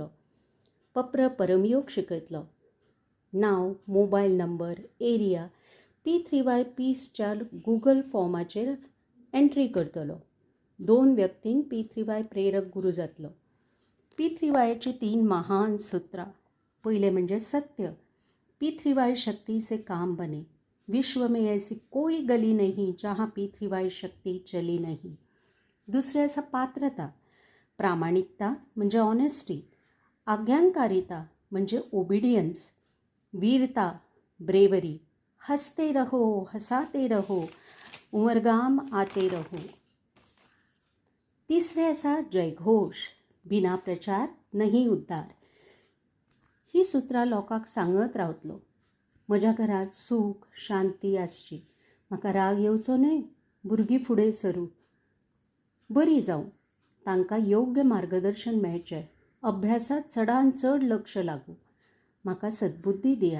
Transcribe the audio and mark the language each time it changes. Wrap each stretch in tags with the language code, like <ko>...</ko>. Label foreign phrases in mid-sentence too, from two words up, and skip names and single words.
<kok>पप्र परमयोग शिकयतलो. नांव, मोबायल नंबर, एरिया P3Y पीसच्या गुगल फॉर्माचेर एंट्री करतलो. 2 व्यक्तींक P3Y प्रेरक गुरू जातलो. P3Yची 3 महान सुत्रां. पहिले म्हणजे सत्य.</kok> <hi>P3Y शक्ति से काम बने. विश्व में ऐसी कोई गली नहीं जहाँ P3Y शक्ति चली नहीं.</hi> <kok>दुसरे आसा पात्रता. प्रामाणिकता म्हणजे ऑनेस्टी. आज्ञाकारिता म्हणजे ओबिडियन्स. वीरता ब्रेवरी.</kok> <hi>हंसते रहो हंसाते रहो उमरगाम आते रहो.</hi> <kok>तिसरे आसा जयघोष.</kok> <hi>बिना प्रचार नहीं उद्धार.</hi> <kok>ही सुत्रां लोकांक सांगत रावतलो. म्हज्या घरात सूख शांती आसची. म्हाका राग येवचो न्हय, भुरगीं फुडें सरू, बरी जावं, तांकां योग्य मार्गदर्शन मेळचें, अभ्यासात चडांत चड लक्ष लागूं, म्हाका सद्बुद्धी दियात,</kok>